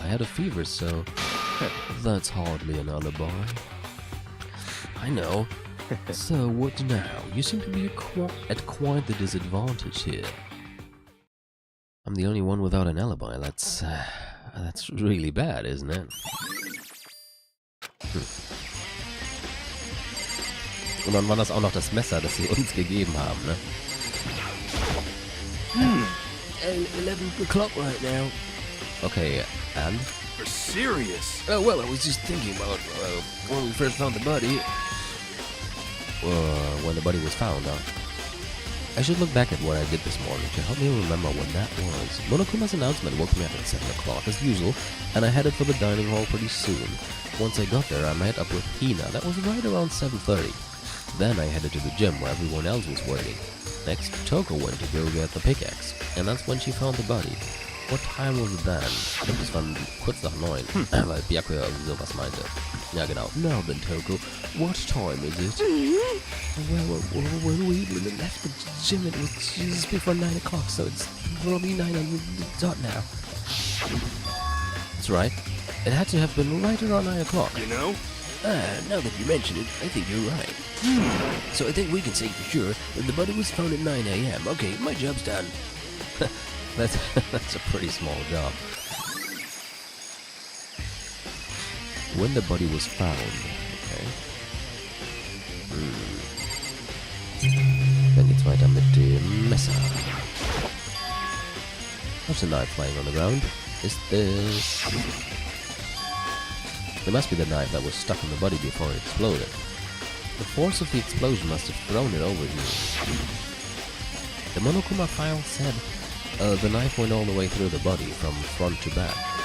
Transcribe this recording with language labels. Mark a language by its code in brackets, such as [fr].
[en] I had a fever, so... That's hardly an alibi. I know. So, what now? You seem to be at quite the disadvantage here. I'm the only one without an alibi. That's really bad, isn't it? [de] Und dann war das auch noch das Messer, das sie uns gegeben haben, ne? [en] 11 o'clock right now. Okay, and? For serious? Oh, well, I was just thinking about when we first found the body. When the body was found, I should look back at what I did this morning to help me remember when that was. Monokuma's announcement woke me up at 7 o'clock as usual, and I headed for the dining hall pretty soon. Once I got there, I met up with Hina. That was right around 7:30. Then I headed to the gym where everyone else was waiting. Next, Toko went to go get the pickaxe, and that's when she found the body. What time was it then? [de] Ich glaube, es war kurz nach 9, weil Byakuya irgendwie sowas meinte. Ja, genau. [en] Now then, Toko, what time is it? Well, when we left the gym, it was just before 9 o'clock, so it's probably 9 on the dot now. That's right. It had to have been right around 9 o'clock. You know? Now that you mention it, I think you're right. So I think we can say for sure that the body was found at 9 a.m. Okay, my job's done. That's a pretty small job. When the body was found, okay. [de] Dann geht's weiter mit dem Messer. [en] There's a knife lying on the ground. Is this... It must be the knife that was stuck in the body before it exploded. The force of the explosion must have thrown it over here. The Monokuma file said the knife went all the way through the body from front to back.